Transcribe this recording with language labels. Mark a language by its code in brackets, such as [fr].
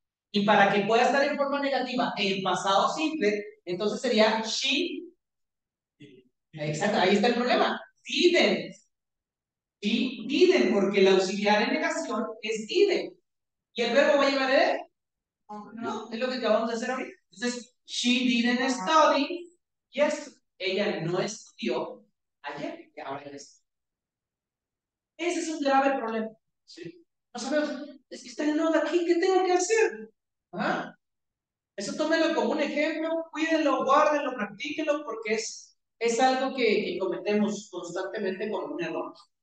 [es] Y para que pueda estar en forma negativa en pasado simple, entonces sería she. Exacto, ahí está el problema. [en] Didn't. She didn't, [es] porque el auxiliar en negación es didn't. ¿Y el verbo va a llevar de? No, es lo que acabamos de hacer ahorita. Entonces, [en] she didn't study. [es] Yes, ella no estudió ayer. Ahora ya está. Ese es un grave problema. ¿Sí? No sabemos, es que está en nota aquí, ¿qué tengo que hacer? ¿Ah? Eso tómelo como un ejemplo, cuídenlo, guárdenlo, practíquenlo, porque es algo que cometemos constantemente con un error.